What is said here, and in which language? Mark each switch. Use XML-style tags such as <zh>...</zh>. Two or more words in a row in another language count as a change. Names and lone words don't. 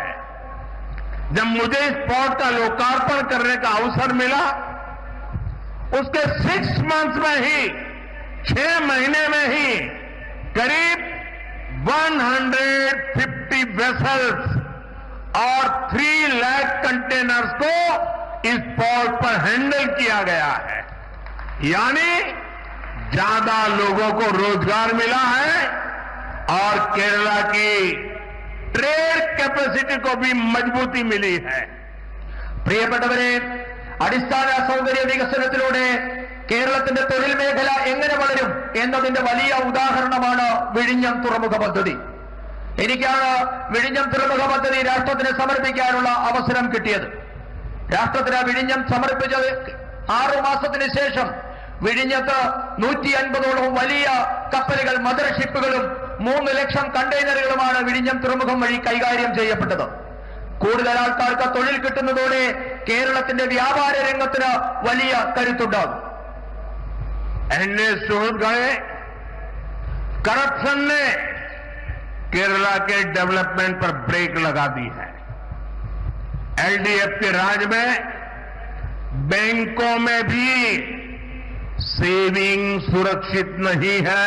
<hi>जब मुझे इस पोर्ट का लोकार्पण करने का अवसर मिला, उसके 6 मंथ्स में ही, 6 महीने में ही करीब 150 वेसल्स और 3 लाख कंटेनर्स को इस पोर्ट पर हैंडल किया गया है। यानी ज्यादा लोगों को रोजगार मिला है और केरला की ट्रेड कैपेसिटी को भी मजबूती मिली है।</hi> <ml>പ്രിയപ്പെട്ടവരെ, അടിസ്ഥാന സൗകര്യ വികസനത്തിലൂടെ കേരളത്തിന്റെ തൊഴിൽ മേഖല എങ്ങനെ വളരും എന്നതിന്റെ വലിയ ഉദാഹരണമാണ് വിഴിഞ്ഞം തുറമുഖ പദ്ധതി. എനിക്കാണ് വിഴിഞ്ഞം തുറമുഖ പദ്ധതി രാഷ്ട്രത്തിന് സമർപ്പിക്കാനുള്ള അവസരം കിട്ടിയത്. രാഷ്ട്രത്തിന് വിഴിഞ്ഞം സമർപ്പിച്ചത് 6 മാസത്തിന് ശേഷം വിഴിഞ്ഞത്ത് 150ഓളം വലിയ കപ്പലുകൾ, മദർഷിപ്പുകളും 3 ലക്ഷം കണ്ടെയ്നറുകളുമാണ് വിഴിഞ്ഞം തുറമുഖം വഴി കൈകാര്യം ചെയ്യപ്പെട്ടത്. കൂടുതൽ ആൾക്കാർക്ക് തൊഴിൽ കിട്ടുന്നതോടെ കേരളത്തിന്റെ വ്യാപാര രംഗത്തിന് വലിയ കരുത്തുണ്ടാകും.</ml> <hi>करप्शन ने केरला के डेवलपमेंट पर ब्रेक लगा दी है। एलडीएफ के राज में बैंकों में भी सेविंग सुरक्षित नहीं है।</hi>